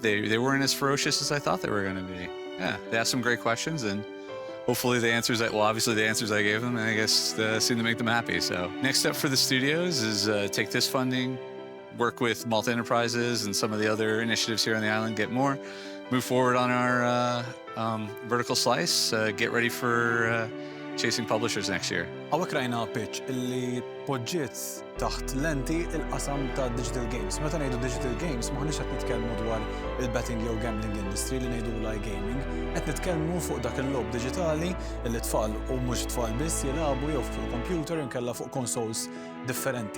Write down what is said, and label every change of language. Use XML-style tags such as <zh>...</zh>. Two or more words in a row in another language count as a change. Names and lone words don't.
<en>They weren't as ferocious as I thought they were going to be. Yeah, they asked some great questions, and hopefully the answers obviously the answers I gave them, I guess, seemed to make them happy. So next step for the studios is take this funding, work with Malta Enterprises and some of the other initiatives here on the island, get more, move forward on our vertical slice, get ready for chasing publishers next year?</en> <mt>Għawek rajna pitch illi poġġiet taħt lenti il-qasam ta'</mt> <en>digital games.</en> <mt>Meta ngħidu</mt> <en>digital games,</en> <mt>maħniex qed nitkellmu dwar il-betting jew</mt> <en>gambling industry</en> <mt>li ngħidu gaming, qed nitkellmu fuq dak il-lob diġitali li tfal u mhux tfal biss jilagħbu jew fuq computer inkella fuq consoles differenti.</mt>